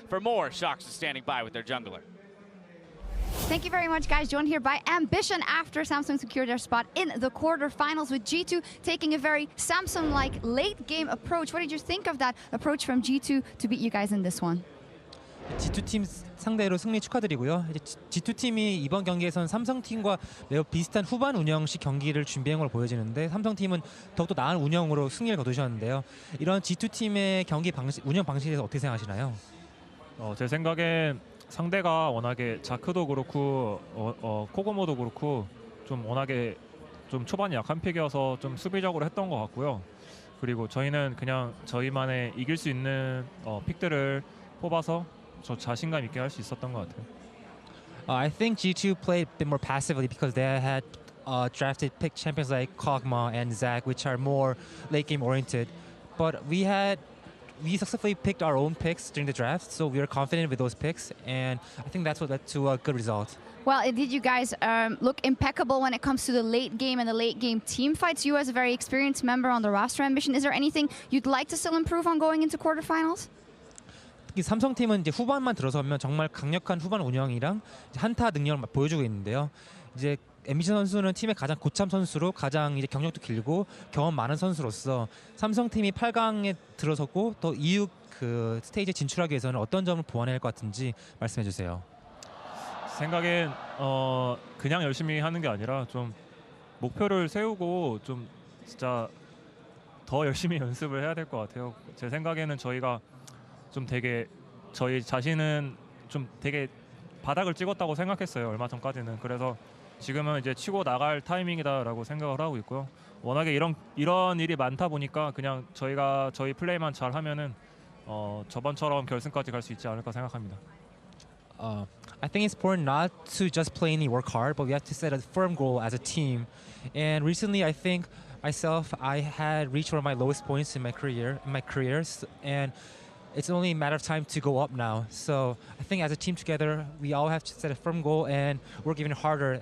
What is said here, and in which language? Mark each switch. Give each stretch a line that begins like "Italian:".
English: For more, Shox is standing by with their jungler. Thank you very much, guys. Joined here by Ambition after Samsung secured their spot in the quarterfinals, with G2 taking a very Samsung-like late-game approach. What did you think of that approach from G2 to beat you guys in this one?
Korean: G2 팀 상대로 승리 축하드리고요. G2 팀이 이번 경기에선 삼성 팀과 매우 비슷한 후반 운영식 경기를 준비한 걸 보여지는데, 삼성 팀은 더욱더 나은 운영으로 승리를 거두셨는데요. 이런 G2 팀의 경기 방식, 운영 방식에 대해서 어떻게 생각하시나요? 제 생각엔 상대가 워낙에 자크도 그렇고 코고모도 그렇고 좀 워낙에 좀 초반이 약한 픽이어서 좀 수비적으로 했던 것 같고요. 그리고 저희는 그냥 저희만의 이길 수 있는 픽들을 뽑아서 저 자신감 있게 할 수 있었던 것 같아요.
English: I think G2 played a bit more passively because they had drafted pick champions like Kog'Maw and Zach, which are more late game oriented. But we successfully picked our own picks during the draft, so we were confident with those picks, and I think that's what led to a good result. Well, did you guys look impeccable when it comes to the late game and the late game team fights? You as a very experienced member on the roster, Ambition, is there anything you'd like to still improve on going into quarterfinals?
Korean: 특히 삼성 팀은 이제 후반만 들어서면 정말 강력한 후반 운영이랑 한타 능력을 보여주고 있는데요. 이제 앰비션 선수는 팀의 가장 고참 선수로, 가장 이제 경력도 길고 경험 많은 선수로서 삼성 팀이 8강에 들어섰고 또 이후 그 스테이지에 진출하기 위해서는 어떤 점을 보완해야 할 것 같은지 말씀해 주세요. 생각엔 그냥 열심히 하는 게 아니라 좀 목표를 세우고 좀 진짜 더 열심히 연습을 해야 될 것 같아요. 제 생각에는 저희가 좀 되게 저희 자신은 좀 되게 바닥을 찍었다고 생각했어요, 얼마 전까지는. 그래서 지금은 이제 치고 나갈 타이밍이다라고 생각을 하고 있고요. 워낙에 이런 일이 많다 보니까 그냥 저희 플레이만 잘 하면은 저번처럼 결승까지 갈 수 있지 않을까 생각합니다.
English: I think it's important not to just plainly work hard, but we have to set a firm goal as a team. And recently, I think I had reached one of my lowest points in my careers, and it's only a matter of time to go up now. So I think as a team together, we all have to set a firm goal and work even harder.